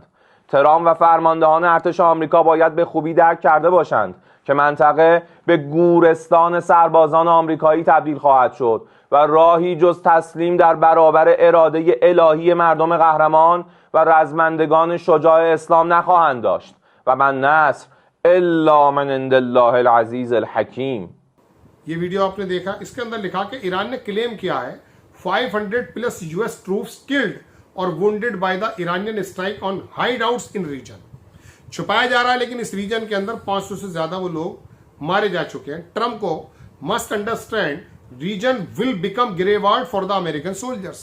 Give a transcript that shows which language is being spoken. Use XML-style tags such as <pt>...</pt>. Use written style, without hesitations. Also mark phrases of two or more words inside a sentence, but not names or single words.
<fa>ترامپ و فرماندهان ارتش آمریکا باید به خوبی درک کرده باشند که منطقه به گورستان سربازان آمریکایی تبدیل خواهد شد و راهی جز تسلیم در برابر اراده الهی مردم قهرمان و رزمندگان شجاع اسلام نخواهند داشت</fa> <ar>و من نصر الا من عند الله العزیز الحکیم.</ar> <hi>ये वीडियो आपने देखा, इसके अंदर लिखा कि ईरान ने क्लेम किया है 500+ US</hi> <en>troops killed</en> <hi>और</hi> <en>wounded by the Iranian strike on hideouts in region.</en> <hi>छुपाया जा रहा है लेकिन इस रीजन के अंदर 500 से ज्यादा वो लोग मारे जा चुके हैं।</hi> <en>ट्रम्प को must understand region will become graveyard for the American soldiers.</en>